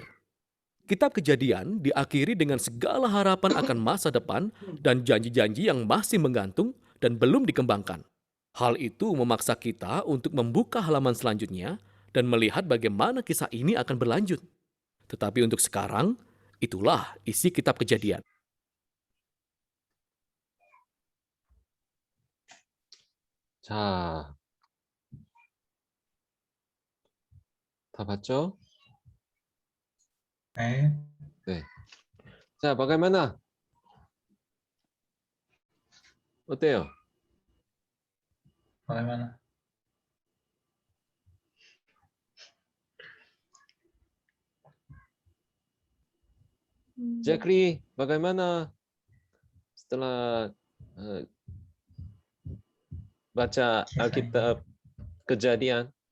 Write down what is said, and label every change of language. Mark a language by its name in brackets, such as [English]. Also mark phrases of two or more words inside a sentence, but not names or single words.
[Indonesian] Kitab Kejadian diakhiri dengan segala harapan akan masa depan dan janji-janji yang masih menggantung dan belum dikembangkan. Hal itu memaksa kita untuk membuka halaman selanjutnya dan melihat bagaimana kisah ini akan berlanjut. Tetapi untuk sekarang, itulah isi kitab Kejadian. [Korean] 자, 다 봤죠? 네. 네. 자, [Indonesian] bagaimana? 어때요? Bagaimana? Jackie, bagaimana setelah baca Alkitab Kejadian?